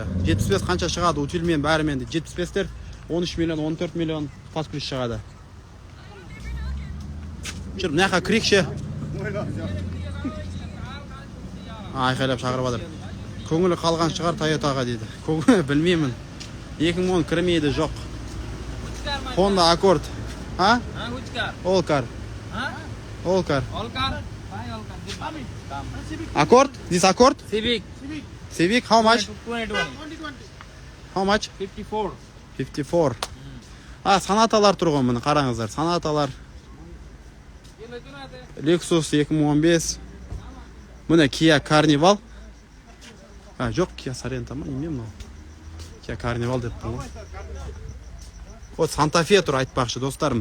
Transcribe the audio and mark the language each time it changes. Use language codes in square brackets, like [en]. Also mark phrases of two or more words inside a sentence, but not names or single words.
[kk] 75 қанша шығады, утилмен бәрімен дейді. 75-тер 13 миллион, 14 миллион [ru] под ключ [kk] шығады. жүр мына жаққа кірейікші. Айқайлап шақырып жатыр. Көңілі қалған шығар Toyotaға дейді. Білмеймін. 2010 кірмейді жоқ. [en] Honda Accord. Ha? Which car? All car. All car. All car? Why all car? Accord? This Accord? Civic. Civic how much? 2020. How much? 54. 54. [kk] Санаталар тұрған міне қараңыздар. Санаталар. Lexus 2015. Міне Kia Carnival. Жоқ, Kia Sorento ма? Неме мынау? Kia Carnival деп тұр ғой. Вот Santa Fe тұр айтпақшы достарым.